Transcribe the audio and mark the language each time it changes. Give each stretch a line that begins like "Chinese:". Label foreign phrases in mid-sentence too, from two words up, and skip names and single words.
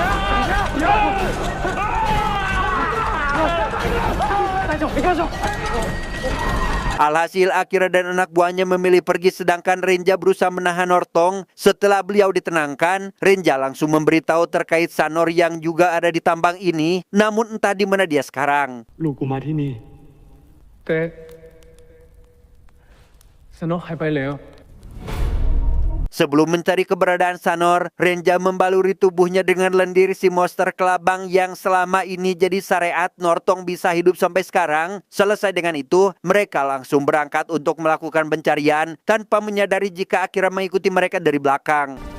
Indonesian: Alhasil Akira dan anak buahnya memilih pergi sedangkan Renja berusaha menahan Nortong. Setelah beliau ditenangkan, Renja langsung memberitahu terkait Sanor yang juga ada di tambang ini. Namun entah di mana dia sekarang.
Thai: ลูกกูมาที่นี่ แต่สนอหายไปแล้ว
Indonesian: Sebelum mencari keberadaan Sanor, Renja membaluri tubuhnya dengan lendir si monster kelabang yang selama ini jadi syariat Nortong bisa hidup sampai sekarang. Selesai dengan itu, mereka langsung berangkat untuk melakukan pencarian tanpa menyadari jika Akira mengikuti mereka dari belakang.